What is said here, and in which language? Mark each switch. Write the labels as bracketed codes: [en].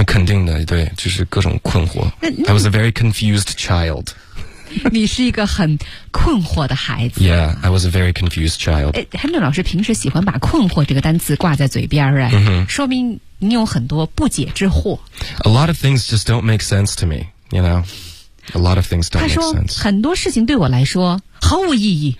[zh] 肯定的，对，就是各种困惑。 [en] I was a very confused child。 [zh] 你是一个很困惑的孩子。 [en] Yeah, I was a very confused child。 [zh] Henry 老师平时喜欢把困惑这个单词挂在嘴边儿，说明你有很多不解之惑。 [en] A lot of things just don't make sense to me, you know? A lot of things don't make sense。 [zh] 他说很多事情对我来说毫无意义，